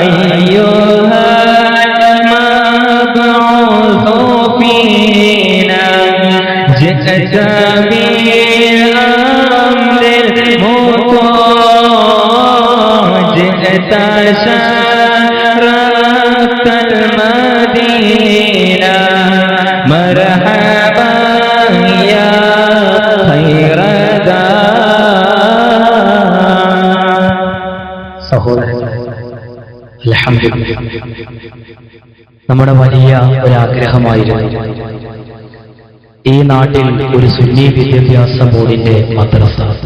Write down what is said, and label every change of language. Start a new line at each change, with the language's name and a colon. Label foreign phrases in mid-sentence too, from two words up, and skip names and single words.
Arabic: أيها المبعوث فينا جئت بالأمر المطاع جئت شرفت المدينة مرحبا يا خير അൽഹംദുലില്ലാഹ്.
Malayalam: നമ്മുടെ വലിയ ഒരാഗ്രഹമായിരുന്നു ഈ നാട്ടിൽ ഒരു സുന്നി വിദ്യാഭ്യാസ ബോർഡിന്റെ മദ്രസ.